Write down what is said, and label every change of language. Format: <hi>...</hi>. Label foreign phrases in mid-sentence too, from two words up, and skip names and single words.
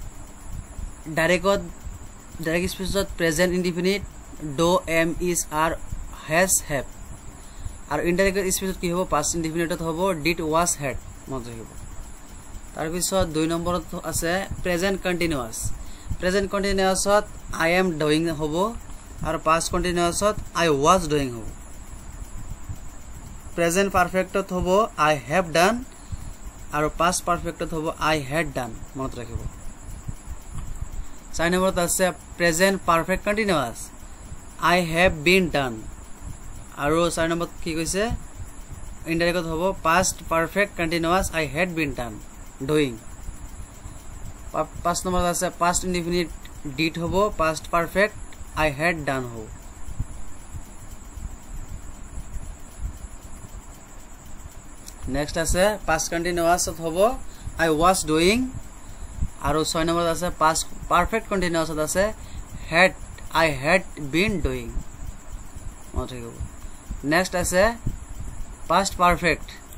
<en>direct speechত present indefinite do am is are has have</en> <as>আৰু</as> <en>indirect speechত</en> <as>কি হ'ব</as> <en>past indefiniteত</en> <as>হ'ব</as> <en>did was had</en> <as>মনত ৰাখিব তাৰ পিছত 2 নম্বৰত আছে</as> <en>present continuous present continuousত I am doing</en> <as>হ'ব আৰু</as> <en>past continuousত I was doing</en> <as>হ'ব</as> <en>present perfectত</en> <as>হ'ব</as> <en>I have done</en> <as>আৰু</as> <en>past perfectত</en> <as>হ'ব</as> <en>I had done</en> <as>মনত ৰাখিব 4 নম্বৰত আছে</as> <en>present perfect continuous I have been done</en> <as>আৰু 4 নম্বৰত কি কৈছে ইনডাইৰেক্টত হ'ব</as> <en>past perfect continuous I had been done doing</en> <as>5 নম্বৰত আছে</as> <en>past indefinite did</en> <as>হ'ব</as> <en>past perfect I had done</en> <as>হ'ব নেক্সট আছে</as> <en>past continuousত</en> <as>হ'ব</as> <en>I was doing</en> <as>আৰু 6 নম্বৰত আছে</as> <en>past perfect continuousত</en> <as>আছে</as> <en>had I had been doing</en> <as>মনত ৰাখিব নেক্সট আছে</as> <en>past perfect</en>